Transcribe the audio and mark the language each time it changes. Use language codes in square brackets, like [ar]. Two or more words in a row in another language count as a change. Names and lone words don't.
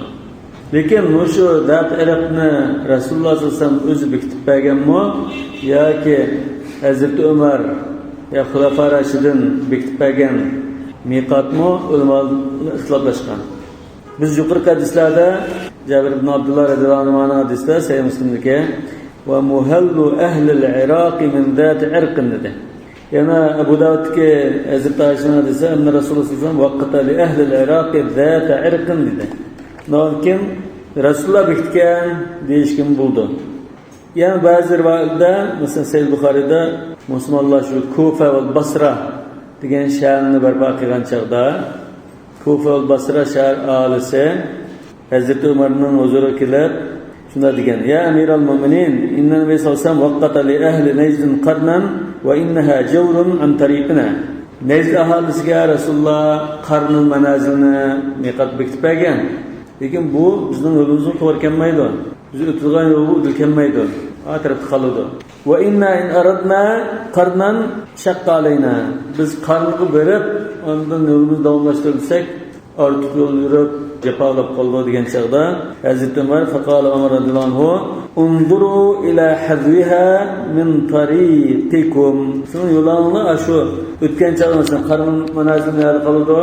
[uz] Lekin shu Zat Irqni Rasululloh [ar] صلى الله عليه وسلم [uz] o'zi bekitib berganmi yoki Hazrat Umar ya Xulafa Rashidin bekitib bergan miqatmi ulamolar ixtiloflashgan. Biz yuqorqi hadislarda Jabir ibn Abdullah [ar] رضي الله عنه [uz] hadisda Sahih Muslimdagi [ar] ومهل أهل العراق من ذات عرق [uz] dedi. Yana Abu Davud'dagi Hazrat Aisha hadisi [ar] أن رسول الله صلى الله عليه وسلم وقت لأهل العراق ذات عرق [uz] dedi. Lekin Rasululloh bekitgan deyishkim bo'ldi. Yani bazı rivoyatlarda, mesela Sahih Buxoriyda musulmonlar shu Kufa va Basra degan shaharni barpo qilgan chaqda Kufa va Basra shahar aholisi Hazrat Umarning huzuriga kelib shunda degan: [ar] "يا أمير المؤمنين إن النبي صلى الله عليه وسلم وقت لأهل نجد قرنا وإنها جور عن طريقنا." [uz] Najd aholisiga Rasululloh Qarnul Manazilni miqat bekitib bergan. Lekin bu bizning yo'limizga to'g'ri kelmaydi. Biz o'tgan yo'lga o'tilmaydi. Atrofda qoladi. [ar] وإنا إن أردنا قرنا شق علينا. [uz] Biz qarnga berib, ondan yo'limizni davomlashtirsak, ortiq yo'l yurib, jafolab qoldi degan chaqda Hazrat Umar [ar] فقال عمر رضي الله عنه انظروا إلى حذوها من طريقكم. [uz] Siz yo'lni shu o'tgan chaqda Qarnul Manazilni yerda qoladi.